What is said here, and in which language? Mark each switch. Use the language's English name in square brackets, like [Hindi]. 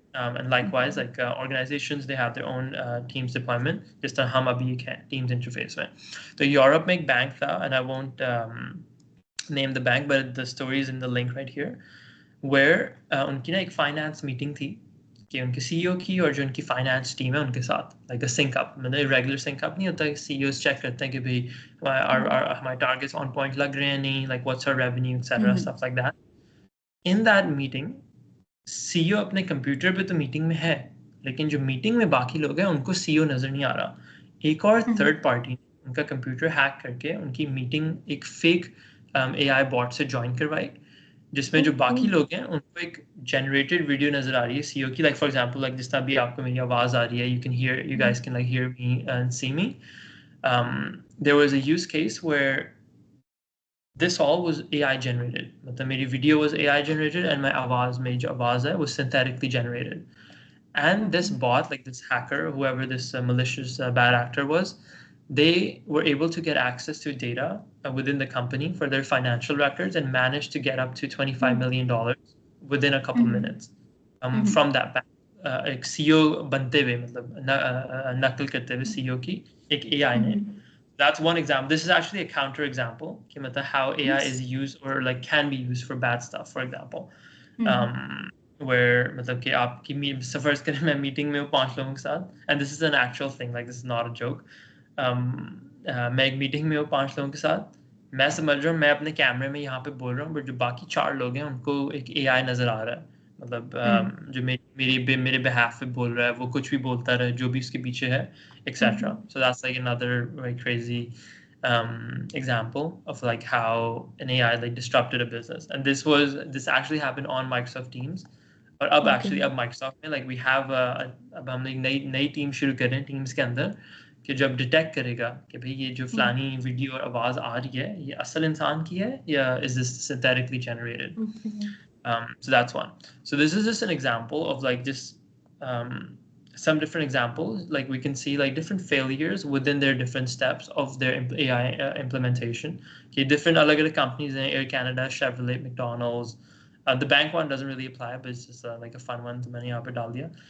[English] And likewise, like organizations, they have their own Teams deployment. [Hindi] जिस तरह हम अभी एक है Teams interface में. तो यूरोप में एक बैंक था, [English] and I won't name the bank, but the story is in the link right here, [Hindi] where उनकी ना एक finance meeting थी कि उनके CEO की और जो उनकी finance team है उनके साथ, [English] like a sync up, [Hindi] मतलब regular sync up नहीं होता, CEOs check करते हैं कि भाई हमारे targets on point लग रहे हैं नहीं, like what's our revenue, etc. [English] stuff like that. In that meeting, [Hindi] CEO अपने कंप्यूटर पे तो मीटिंग में है, लेकिन जो मीटिंग में बाकी लोग हैं उनको CEO नजर नहीं आ रहा. एक और थर्ड पार्टी उनका कंप्यूटर हैक करके उनकी मीटिंग एक फेक AI बॉट से ज्वाइन करवाई, जिसमें जो बाकी लोग हैं उनको एक जनरेटेड वीडियो नजर आ रही है CEO की, लाइक फॉर एग्जांपल लाइक जिस तरह भी आपको मेरी आवाज आ रही है, [English] you guys can like hear me and see me. There was a use case where this all was AI generated. मतलब मेरी video was AI generated and my आवाज, [Hindi] मेरी जो आवाज है [English] was synthetically generated. And this bot, like this hacker, whoever this malicious bad actor was, they were able to get access to data within the company for their financial records and managed to get up to $25 million within a couple minutes from that bank. [Hindi] एक CEO बनते हुए, मतलब नकल करते हुए CEO की एक AI ने. [English] That's one example. This is actually a counter example कि मतलब how AI is used or like can be used for bad stuff. For example, where [Hindi] मतलब कि आपकी सफर्स करें मैं मीटिंग में हूँ 5 लोगों के साथ, [English] and this is an actual thing, like this is not a joke. [Hindi] मैं एक मीटिंग में हूँ 5 लोगों के साथ, मैं समझ रहा हूँ मैं अपने कैमरे में यहाँ पे बोल रहा हूँ, बट जो बाकी 4 लोग हैं उनको एक AI नजर आ रहा है, मतलब जो मेरे behalf पे बोल रहा है, वो कुछ भी बोलता रहे, जो भी उसके पीछे है, etc. [English] So that's like another very crazy example of like how an AI like disrupted a business. And this actually happened on Microsoft Teams. [Hindi] और अब actually अब Microsoft में [English] like we have [Hindi] अब हम एक नई टीम शुरू कर रहे हैं Teams के अंदर कि जब डिटेक्ट करेगा कि भाई ये जो फलानी वीडियो और आवाज़ आ रही है ये असल इंसान की है या [English] is this synthetically generated. So that's one. So this is just an example of like just some different examples. Like we can see like different failures within their different steps of their AI implementation. Okay, different अलग अलग companies in Air Canada, Chevrolet, McDonald's. The bank one doesn't really apply, but it's just like a fun one. [Hindi] तो मैंने यहाँ पे डाल दिया.